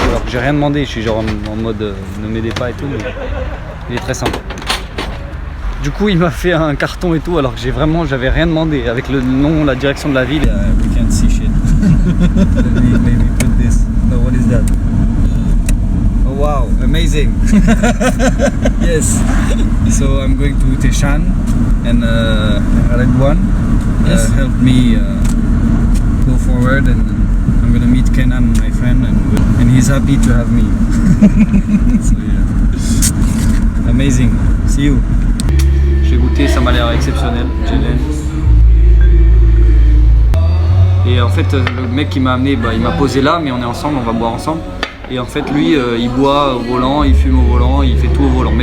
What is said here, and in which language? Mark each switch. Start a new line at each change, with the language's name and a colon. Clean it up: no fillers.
French: Alors j'ai rien demandé, je suis genre en mode ne m'aidez pas et tout, mais il est très sympa. Du coup il m'a fait un carton et tout alors que j'avais rien demandé avec le nom, la direction de la ville.
English: We can't see shit. Maybe put this. No, what is amazing. Yes. So I'm going to Teshan and Redouane helped me go forward, and I'm gonna meet Kenan, my friend, and he's happy to have me. So yeah. Amazing. See you.
French: J'ai goûté, ça m'a l'air exceptionnel. Jelen. Et en fait, le mec qui m'a amené, il m'a posé là, mais on est ensemble, on va boire ensemble. Et en fait, lui, il boit au volant, il fume au volant, il fait tout au volant.